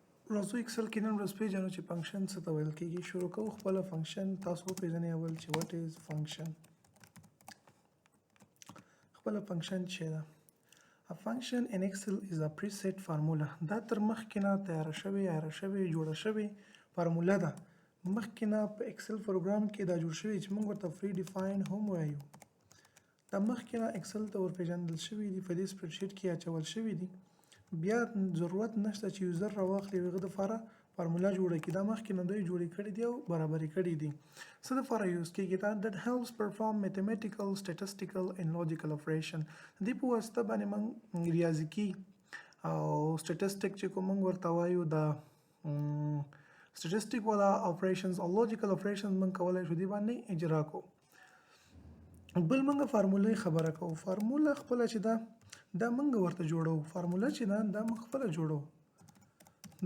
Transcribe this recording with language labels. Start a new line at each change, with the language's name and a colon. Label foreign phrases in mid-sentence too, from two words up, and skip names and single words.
Pashto: راځو اکسل کې نن ورځ پیژنو چې فنکشن څه ته ویل کېږي. شروع کوو خپله فنکشن. تاسو وپېژنئ اول چې
English: what is function.
Pashto: خپله فنکشن څه ده؟
English: A function in Excel is a preset formula.
Pashto: دا تر مخکې نه تیاره شوې جوړه شوې فارموله ده. مخکې نه په اکسل پروګرام کې دا جوړ شوی چې موږ ورته
English: pre define
Pashto: هم وایو. دا مخکې نه اکسل ته ورپېژندل شوي دي، په دې
English: spread sheet
Pashto: کې اچول شوي دي. بیا ضرورت نشته چې یوزر راواخلي او هغه دپاره فارموله جوړه کړي. دا مخکې نه دوی جوړې کړي دي او برابرې کړي دي. څه دپاره یوز کېږي دا؟
English: that helps perform mathematical, statistical and logical operation.
Pashto: دې په واسطه باندې موږ ریاضیکي او سټیټسټیک چې کوم موږ ورته وایو دا سټیټسټیک والا اپریشنز او
English: logical operations
Pashto: موږ کولی شو دې باندې اجرا کوو. بل موږ فارمولې خبره کوو. فارموله خپله چې دا موږ ورته جوړو. فارموله چې ده دا موږ خپله جوړو.